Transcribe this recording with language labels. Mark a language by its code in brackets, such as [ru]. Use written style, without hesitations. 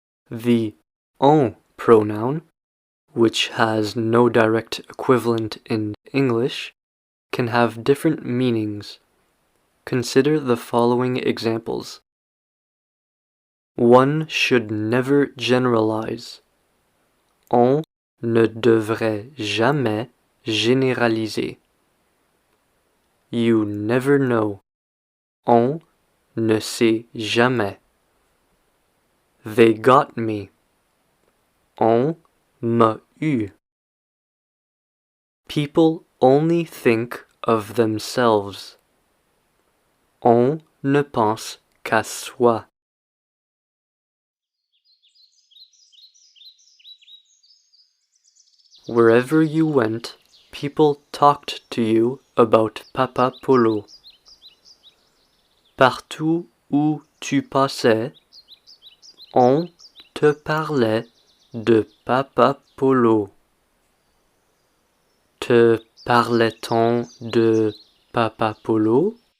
[en] The on pronoun, which has no direct equivalent in English, can have different meanings. Consider the following examples. One should never generalize. [fr] On ne devrait jamais généraliser. [en] You never know. [fr] On ne sait jamais. [en] They got me. [fr] On m'a eu. [en] People only think of themselves. [fr] On ne pense qu'à soi. [en] Wherever you went, people talked to you about Papa Polo. [fr] Partout où tu passais, on te parlait de Papa Polo. Te parlait-on de Papa Polo?